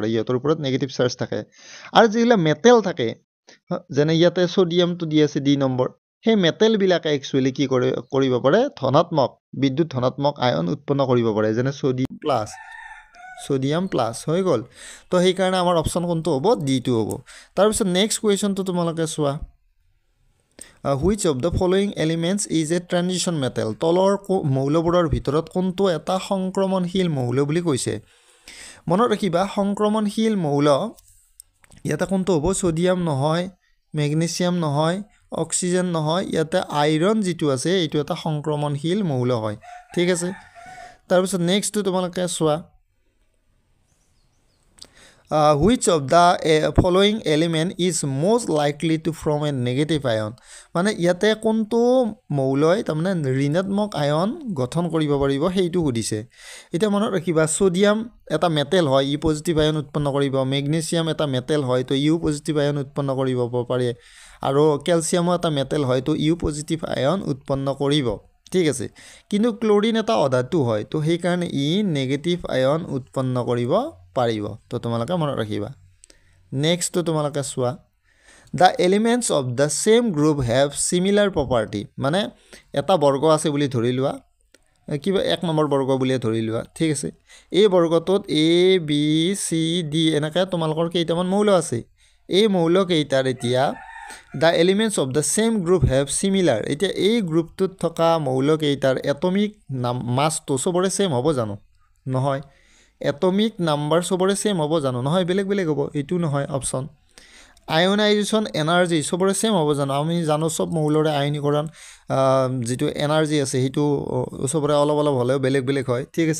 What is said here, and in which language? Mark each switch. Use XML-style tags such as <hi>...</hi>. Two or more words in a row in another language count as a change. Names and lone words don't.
<as>ইহতৰ ওপৰত</as> <en>negative charge</en> <as>থাকে আৰু যিবিলাক মেটেল থাকে যেনে ইয়াতে সোডিয়ামটো দি আছে ডি নম্বৰ সেই মেটেল বিলাকে একচুয়ালি কি কৰিব পাৰে ধনাত্মক বিদ্যুৎ ধনাত্মক আয়ন উৎপন্ন কৰিব পাৰে যেনে সোডিয়াম প্লাস হৈ গল তো সেই কাৰণে আমাৰ অপচন কোনটো হ'ব ডি টো হ'ব তাৰ পিছত নেক্সট কোৱেশ্চনটো তোমালোকে চোৱা</as> <en>which of the following elements is a transition metal</en> <as>তলৰ মৌলবোৰৰ ভিতৰত কোনটো এটা সংক্ৰমণশীল মৌল বুলি কৈছে মনত ৰাখিবা সংক্ৰমণশীল মৌল ইয়াতে কোনটো হ'ব সোডিয়াম নহয় মেগনেছিয়াম নহয় অক্সিজেন নহয় ইয়াতে আইৰন যেটো আছে এটো এটা সংক্ৰমণশীল মৌল হয় ঠিক আছে তাৰ পিছত নেক্সট টো তোমালোকে চোৱা</as> <en>which of the following element is most likely to form a negative ion</en> <as>মানে ইয়াতে কোনটো মৌলই তাৰমানে ঋণাত্মক আয়ন গঠন কৰিব পাৰিব সেইটো সুধিছে এটা মনত ৰাখিবা সোডিয়াম এটা মেটেল হয় ই</as> <en>positive ion</en> <as>উৎপন্ন কৰিব মেগনেছিয়াম এটা মেটেল হয় তো ইউ</as> <en>positive ion</en> <as>উৎপন্ন কৰিব পাৰে আৰু ক্যালসিয়ামও এটা মেটেল হয় তো ইউ</as> <en>positive ion</en> <as>উৎপন্ন কৰিব ঠিক আছে কিন্তু ক্লোৰিন এটা অধাতু হয় তো সেই কাৰণে ই</as> <en>negative ion</en> <as>উৎপন্ন কৰিব পাৰিব তো তোমালোকে মনত ৰাখিবা নেক্সট তো তোমালোকে চোৱা</as> <en>the elements of the same group have similar property</en> <as>মানে এটা বৰ্গ আছে বুলি ধৰি লোৱা কিবা এক নম্বৰ বৰ্গ বুলি ধৰি লোৱা ঠিক আছে এই বৰ্গটোত a b c d এনেকা তোমালোকৰ কেইটামান মৌল আছে এই মৌল কেইটাৰ এতিয়া</as> <en>the elements of the same group have similar</en> <as>এতিয়া এই গ্ৰুপটোত থকা মৌল কেইটাৰ এটমিক মাছটো সবৰে সেম হ'ব জানো নহয়</as> <en>atomic number</en> <as>সবৰে সেম হ'ব জানো নহয় বেলেগ হ'ব এটো নহয় অপচন</as> <en>ionization energy</en> <as>সবৰে সেম হ'ব জানো আমি জানো সব মৌলৰে আয়নীকৰণ যেটো এনাৰ্জি আছে হেতু সবৰে অলপ হলেও বেলেগ হয় ঠিক আছে</as>